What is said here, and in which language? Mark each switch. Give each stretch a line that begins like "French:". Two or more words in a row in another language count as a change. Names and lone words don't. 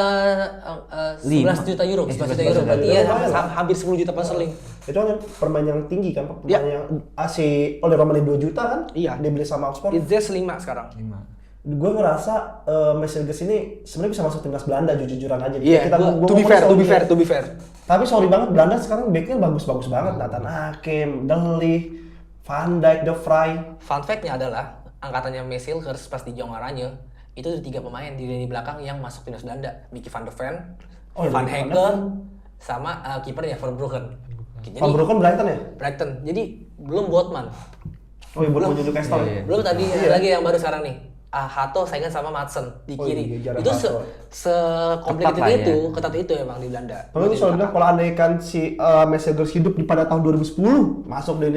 Indonesian: 11 juta euro, 11 juta euro. Berarti ya hampir 10 juta pound sterling. Itu kan permain yang tinggi kan, pemain Iya. yang AC oleh Romani 2 juta kan? Iya. Dia beli sama Oxford. It's 5 sekarang. Gue ngerasa Messilgers ini sebenarnya bisa masuk timnas Belanda jujur-jujuran aja. Iya, Gua
English: to be
Indonesian: ngomong
English: fair,
Indonesian: soal
English: to be
Indonesian: dia.
English: fair.
Indonesian: Tapi sorry banget, Belanda sekarang backnya bagus-bagus banget. Nathan Hakim, De Ligt, Van Dijk, De Vrij.
English: Fun fact-
Indonesian: nya adalah angkatannya Messilgers pas di Jong Oranje itu ada 3 pemain di lini belakang yang masuk timnas Belanda. Mickey van der Ven, Oh, iya, Van Van der Hegel, Ven. sama kipernya Verbruggen. Jadi Van Broeken Brighton ya? Brighton. Jadi belum Botman. Oh iya, belum Newcastle. Iya. Belum tadi lagi yang baru sekarang nih. Hato saingan sama Madsen di Oh kiri. iya, Jared Itu Hato. se-complicated Ketat lah itu, ya. ketat itu emang di Belanda. Kalau itu soal bilang kalau andaikan si Messilgers hidup di pada tahun 2010 masuk deh ini.